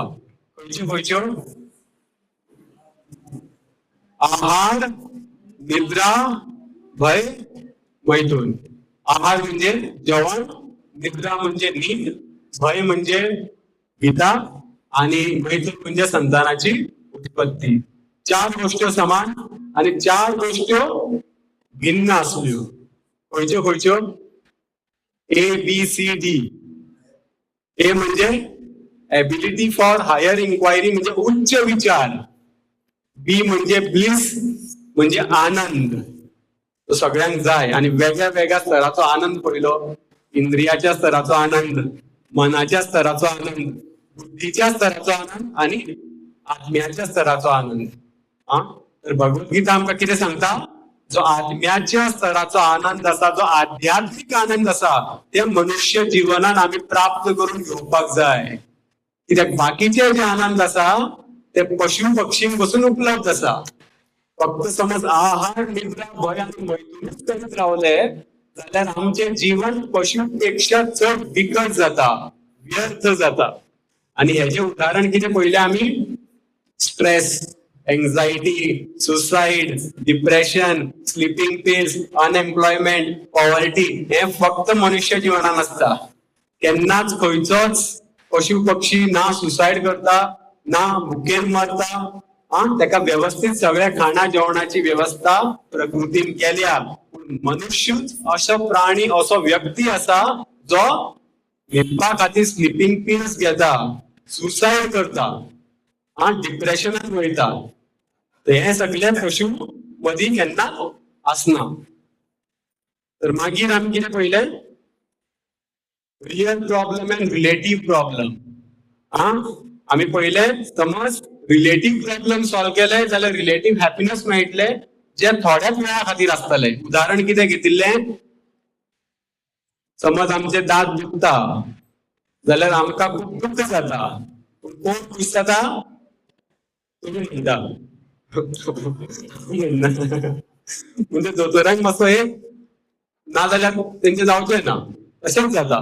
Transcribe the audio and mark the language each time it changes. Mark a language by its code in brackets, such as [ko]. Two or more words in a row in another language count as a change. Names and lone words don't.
[kok] खंयच्यो खंयच्यो आहार निद्रा भय मैथून. आहार म्हणजे जेवण निद्रा म्हणजे नींद भय म्हणजे भीता आणि मैथून म्हणजे संतानाची उत्पत्ती. 4 गोष्टी समान आणि 4 गोष्टी भिन्न असल्यो. खंयच्यो खंयच्यो ABCD. ए म्हणजे [en] ability for higher inquiry [kok] म्हणजे उच्च विचार. बी म्हणजे ब्लिस म्हणजे आनंद. तो सगळ्यांक जाय आणि वेगळ्या वेगळ्या स्तराचो आनंद पडलो. इंद्रियाच्या स्तराचो आनंद मनाच्या स्तराचो आनंद बुद्धीच्या स्तराचो आनंद आणि आत्म्याच्या स्तराचो आनंद. तर भगवद्गीता आमकां कितें सांगता जो आत्म्याच्या स्तराचो आनंद असा जो आध्यात्मिक आनंद असा ते मनुष्य जीवनात आम्ही प्राप्त करून घेवपाक जाय. कित्याक बाकीचे जे आनंद असा ते पशु पक्षींक बसून उपलब्ध असा. फक्त समज आहार निद्रा भय आणि मैथुनच करीत रावले जाल्यार आमचे जीवन पशुपेक्षा चड बिकट जाता व्यर्थ जाता. आणि हेचे उदाहरण कितें पळयलें आमी [en] stress anxiety suicide depression sleeping pills unemployment poverty [kok] हे फक्त मनुष्य जीवनात असता. केन्नाच खंयचोच पशु पक्षी ना सुसाइड करता ना भुकेन मरता. तेका व्यवस्थित सगळ्या खाणा जेवणाची व्यवस्था प्रकृतीन केल्या. मनुष्य असो प्राणी असो व्यक्ती असा जो न्हिदपा खातीर [en] sleeping pills [kok] घेता सुसाइड करता डिप्रेशनात वयता. हे सगळे पशु मदीं केन्ना आसना. तर मागीर आमी कितें पळयलें [en] real problem and relative problem. [kok] हा, आम्ही पहिले समज [en] relative problem solve [kok] केले जाल्यार [en] relative happiness [kok] मेळटले जे थोड्याच वेळा खातीर आसतले. उदाहरण कितें घेतिल्ले, समज आमचे दात दुखता जाल्यार आमकां खूप दुख जाता, पूण कोण खुश जाता? तुम्ही म्हणता. म्हणजे दोतोरांक मातसो एक ना जाल्यार तेंचे जावचें ना, तशेंच जाता.